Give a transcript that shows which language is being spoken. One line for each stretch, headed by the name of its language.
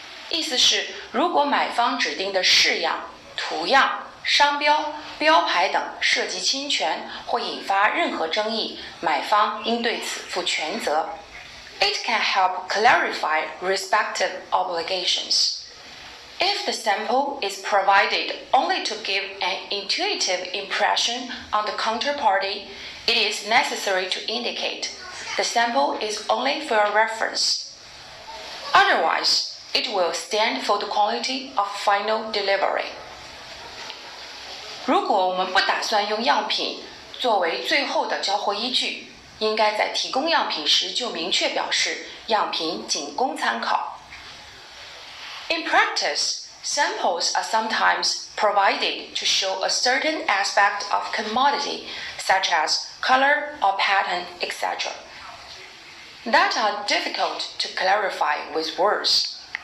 Chinese: 意思是，如果买方指定的式样、图样、商标、标牌等涉及侵权或引发任何争议，买方应对此负全责。
English: It can help clarify respective obligations. If the sample is provided only to give an intuitive impression on the counterparty, it is necessary to indicate the sample is only for a reference. Otherwise, it will stand for the quality of final delivery.
Chinese: 如果我们不打算用样品作为最后的交货依据，应该在提供样品时就明确表示样品仅供参考。
English: In practice, samples are sometimes provided to show a certain aspect of commodity, such as color or pattern, etc., that are difficult to clarify with words.